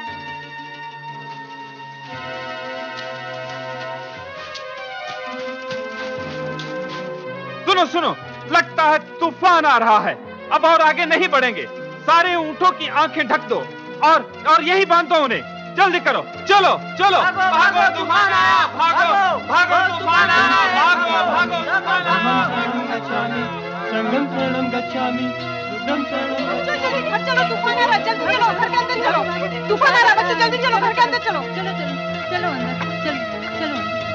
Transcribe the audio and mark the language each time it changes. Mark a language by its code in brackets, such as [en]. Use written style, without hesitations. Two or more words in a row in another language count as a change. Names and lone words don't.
[hi] सुनो सुनो, लगता है तूफान आ रहा है। अब और आगे नहीं बढ़ेंगे। सारे ऊंटों की आंखें ढक दो और यही बांध दो उन्हें। जल्दी करो, चलो चलो। भागो, तूफान आया। भागो भागो, तूफान आया। भागो भागो, तूफान आया। [pi] संगम शरणम गच्छामि, बुद्धं शरणम। [hi] चलो, तूफान आ रहा है, जल्दी चलो, घर के अंदर चलो। तूफान आ रहा है बच्चे, जल्दी चलो, घर के अंदर चलो। चलो चलो चलो अंदर, चलो चलो अंदर।